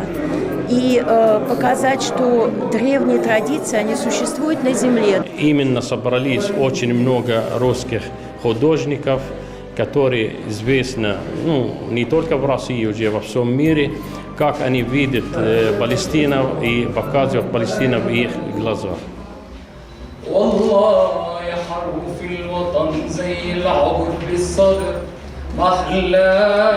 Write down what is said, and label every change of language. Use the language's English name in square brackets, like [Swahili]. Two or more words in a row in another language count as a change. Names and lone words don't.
[Russian] И показать, что древние традиции, они существуют на земле. Именно собрались очень много русских художников, которые известны не только в России, уже во всем мире, как они видят Палестину и показывают Палестину в их глазах. [Arabic] والله يا حرف الوطن زي العبر بالصدر محلى